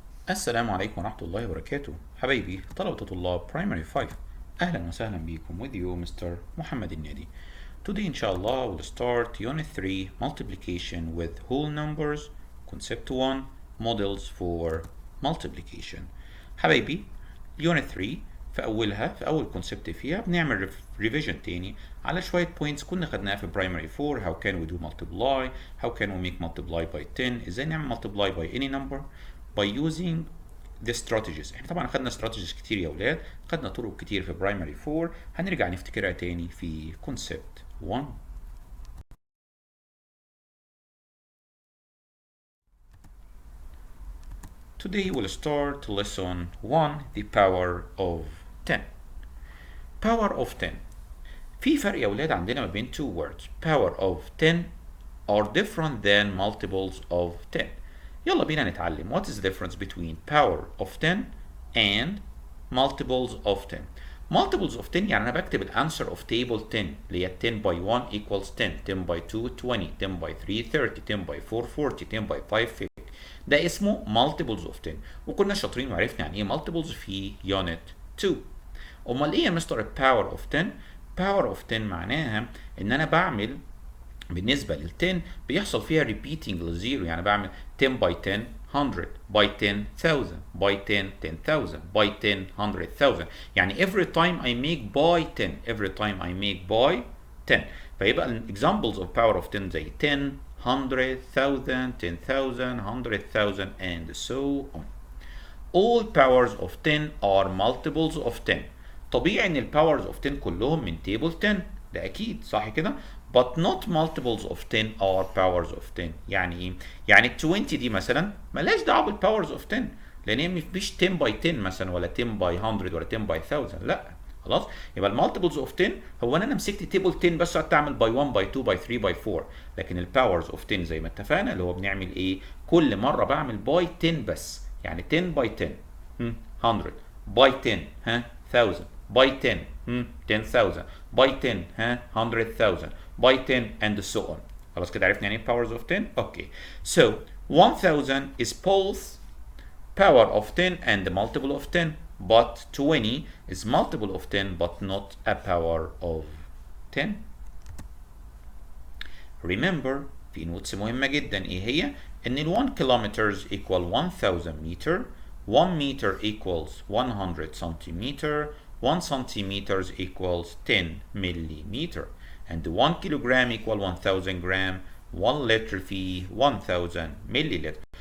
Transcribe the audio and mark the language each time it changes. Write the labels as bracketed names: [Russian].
[Arabic] السلام عليكم ورحمة الله وبركاته حبايبي طلبة طلاب primary 5. أهلا وسهلا بكم [English] with you Mr. Mohamed El-Nady. Today inshallah we'll start unit 3 multiplication with whole numbers concept 1 models for multiplication. [Arabic] حبايبي unit 3 في أول concept فيها بنعمل revision تاني على شوية points كنا خدناها في primary 4. [English] How can we do multiply, how can we make multiply by 10, [Arabic] ازاي نعمل [English] multiply by any number by using the strategies. [Arabic] احنا طبعا خدنا strategies كتير يا ولاد، خدنا طرق كتير في primary 4، هنرجع نفتكرها تاني في concept 1. [English] Today we'll start lesson 1, the power of 10. Power of 10. [Arabic] في فرق يا ولاد عندنا ما بين [English] two words. Power of 10 are different than multiples of 10. [Arabic] يلا بينا نتعلم [English] what is the difference between power of 10 and multiples of 10. multiples of 10 [Arabic] يعني انا بكتب الانسر [English] of table 10 [Arabic] اللي هي [English] 10 by 1 equals 10 10 by 2 20 10 by 3 30 10 by 4 40 10 by 5 50. [Arabic] ده اسمه multiples of 10 وكنا شاطرين وعرفنا يعني ايه multiples في unit 2. امال ايه يا مستر power of 10؟ power of 10 معناها ان انا بعمل بالنسبة لل 10 بيحصل فيها repeating للزيرو، يعني بعمل 10 by 10 100 by 10 1000 by 10 10,000 by 10 100,000، يعني [English] every time I make by 10 every time I make by 10. [Arabic] فيبقى ال [English] examples of power of 10 زي 10 100,000 10,000 100,000 and so on. All powers of 10 are multiples of 10. [Arabic] طبيعي ان ال powers of 10 كلهم من table 10، ده اكيد صح كده. [English] but not multiples of 10 are powers of 10. [Arabic] يعني ايه؟ يعني ال 20 دي مثلا ملهاش دعوه بال powers of 10 لان هي مش 10 by 10 مثلا ولا 10 by 100 ولا 10 by 1000، لا خلاص. يبقى المالتيبلز اوف 10 هو انا مسكت تيبل 10 بس قعدت اعمل باي 1 باي 2 باي 3 باي 4، لكن الباورز اوف 10 زي ما اتفقنا اللي هو بنعمل ايه؟ كل مره بعمل باي 10 بس، يعني 10 باي 10 100 باي 10 1000 باي 10 10,000 باي 10 100,000 باي 10 [English] and so on. [Arabic] خلاص كده عرفنا يعني ايه powers of 10. [English] Okay so 1000 is both power of 10 and the multiple of 10, but 20 is multiple of 10 but not a power of 10. Remember [Arabic] في نوتس مهمة جدا ايه هي؟ ان ال [English] 1 kilometers equal 1000 meter, 1 meter equals 100 centimeter, 1 centimeters equals 10 millimeter, and 1 kilogram equal 1000 gram, 1 liter [Arabic] فيه [English] 1000 milliliter.